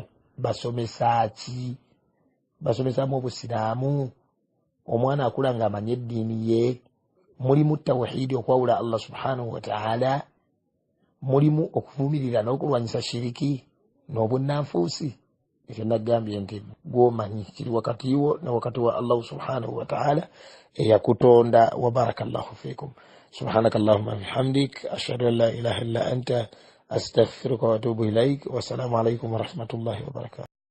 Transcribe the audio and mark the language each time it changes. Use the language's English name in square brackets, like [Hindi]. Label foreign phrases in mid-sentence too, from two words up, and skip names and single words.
[Ganda] basomesa ki basomesaamu obusiraamu omwana akula nga amanye eddiini ye mulimu tawhidi okwawula Allah [Arabic] سبحانه وتعالى [Ganda] mulimu okuvumirira n'okulwanyisa shiriki n'obunnanfuusi ekyo nagambye nti gwomanyi kiri wakati wo ne wakati wa Allah [Arabic] سبحانه وتعالى [Ganda] eyakutonda [Arabic] وبارك الله فيكم. سبحانك اللهم وبحمدك أشهد أن لا إله إلا أنت أستغفرك وأتوب إليك والسلام عليكم ورحمة الله وبركاته.